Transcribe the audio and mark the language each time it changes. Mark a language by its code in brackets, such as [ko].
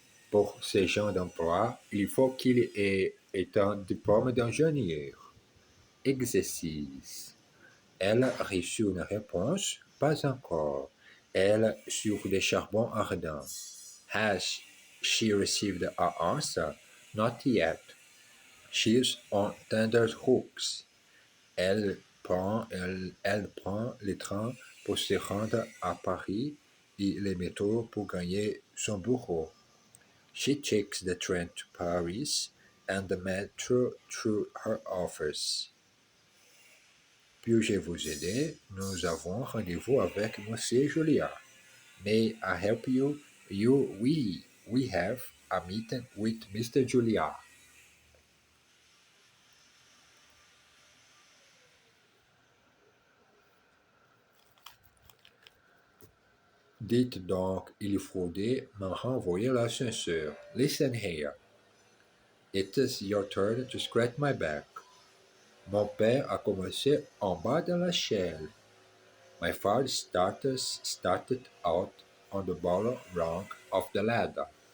[fr] Pour ces gens d'emploi, il faut qu'il ait un diplôme d'ingénieur. Exercice. Elle a reçu une réponse. Pas encore. Elle sur des charbons ardents. [en] Has she received an answer? Not yet. She's on tender hooks. [fr] Elle prend le train pour se rendre à Paris et le métro pour gagner son bureau. [en] She takes the train to Paris and the metro through her office. [fr] Puis-je vous aider? Nous avons rendez-vous avec Monsieur Julia. [en] May I help you? We have a meeting with Mr. Julia. [fr] Dites donc, il faudrait me renvoyer l'ascenseur. [en] Listen here. It is your turn to scratch my back. [fr] Mon père a commencé en bas de la l'échelle. [en] My father started out on the bottom rung of the ladder.